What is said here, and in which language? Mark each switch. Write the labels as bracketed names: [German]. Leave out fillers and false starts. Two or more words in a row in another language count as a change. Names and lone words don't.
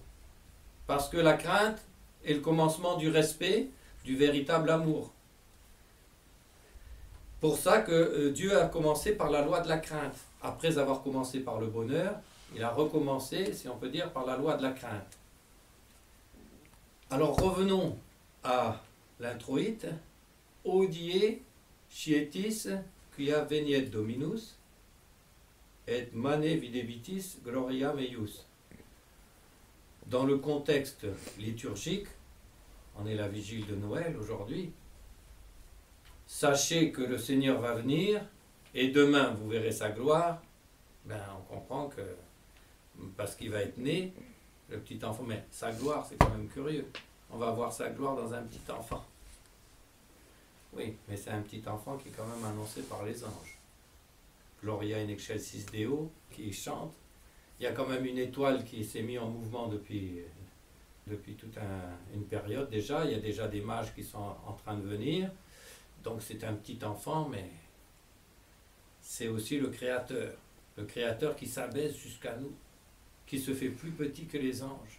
[French] Parce que la crainte est le commencement du respect, du véritable amour. Pour ça que Dieu a commencé par la loi de la crainte. Après avoir commencé par le bonheur, il a recommencé, si on peut dire, par la loi de la crainte. Alors revenons à l'introïte. [Latin] Odie scietis quia veniet Dominus et mane videbitis gloria meius. [French] Dans le contexte liturgique, on est la vigile de Noël aujourd'hui, sachez que le Seigneur va venir et demain vous verrez sa gloire. Ben, on comprend que, parce qu'il va être né, le petit enfant, mais sa gloire, c'est quand même curieux. On va voir sa gloire dans un petit enfant. Oui, mais c'est un petit enfant qui est quand même annoncé par les anges. [Latin] Gloria in excelsis Deo, [French] qui chante. Il y a quand même une étoile qui s'est mise en mouvement depuis toute une période déjà. Il y a déjà des mages qui sont en train de venir. Donc c'est un petit enfant, mais c'est aussi le Créateur. Le Créateur qui s'abaisse jusqu'à nous, qui se fait plus petit que les anges.